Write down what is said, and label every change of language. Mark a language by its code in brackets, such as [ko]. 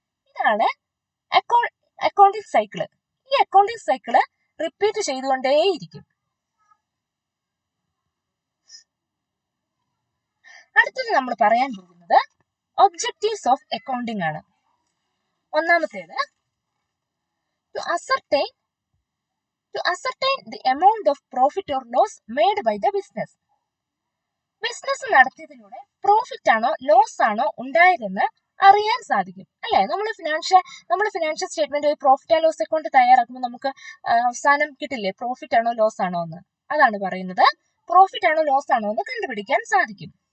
[ml] ഇതാണ് accounting cycle. ഈ accounting cycle repeat ചെയ്തുകൊണ്ടേയിരിക്കും. അടുത്തത് നമ്മൾ പറയാൻ പോകുന്നത് ഒബ്ജക്റ്റീവ്സ് ഓഫ് അക്കൗണ്ടിംഗ് ആണ്. ഒന്നാമത്തേത് [en] to ascertain the amount of profit or loss made by the business. [ml] Business നടത്തിയതിലൂടെ profit ആണോ ലോസ് ആണോ ഉണ്ടായതെന്ന് അറിയാൻ സാധിക്കും, അല്ലെ? നമ്മൾ financial statement profit and loss account തയ്യാറാക്കുമ്പോൾ നമുക്ക് അവസാനം കിട്ടില്ലേ പ്രോഫിറ്റ് ആണോ ലോസ് ആണോ എന്ന്. അതാണ് പറയുന്നത് പ്രോഫിറ്റ് ആണോ ലോസ് ആണോ എന്ന് കണ്ടുപിടിക്കാൻ സാധിക്കും.